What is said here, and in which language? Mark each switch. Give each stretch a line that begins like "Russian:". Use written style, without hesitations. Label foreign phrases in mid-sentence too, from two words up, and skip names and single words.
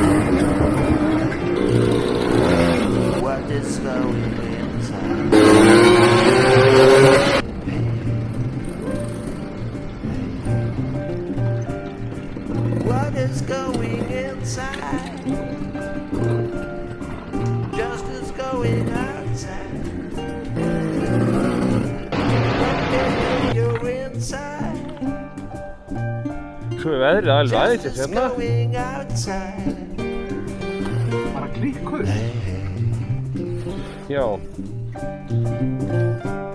English: What is going inside? What is going inside? Just as going outside.
Icelandic: Svo er veðrið alveg aðeins hérna. Bara klikkuð. Já.